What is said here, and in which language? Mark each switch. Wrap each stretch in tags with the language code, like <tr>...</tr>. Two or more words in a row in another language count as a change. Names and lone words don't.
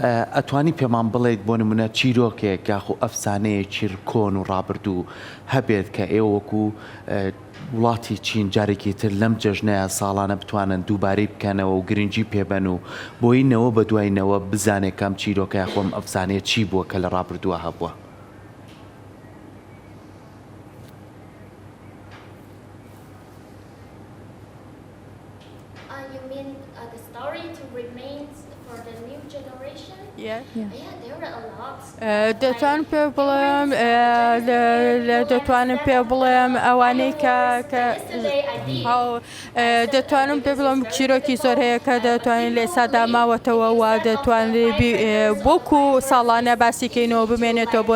<ckb>ئەتوانی پێمان بڵێیت بۆ نمونە چیرۆکێک یاخو ئەفسانەیەکی کۆن و ڕابردوو هەبێت کە ئێوە وەکو وڵاتی چین جارێکی تر لەم جەژنەیە ساڵانە بتوانن دووبارەی بکەنەوە و گرنگی پێبەن و بۆینەوە بە دوایینەوە بزانێت کەم چیرۆکە یاخۆم ئەفسانەیە چی بووە کە لە ڕابردووە هەبووە.</ckb> <en>You mean the story to remain for the new generation? Yeah, there are a lot.</en> <ckb>دەتوان پێ بڵێم دەتوانم پێ بڵێم ئەوانەی کە دەتوانم پێ بڵم چیرۆکی زۆر هەیە کە دەتوانین لە ئێستادا ماوەتەوە و دەتوانێت بۆکو ساڵانە باسیکەینەوە بمێنێتەوە بۆ</ckb>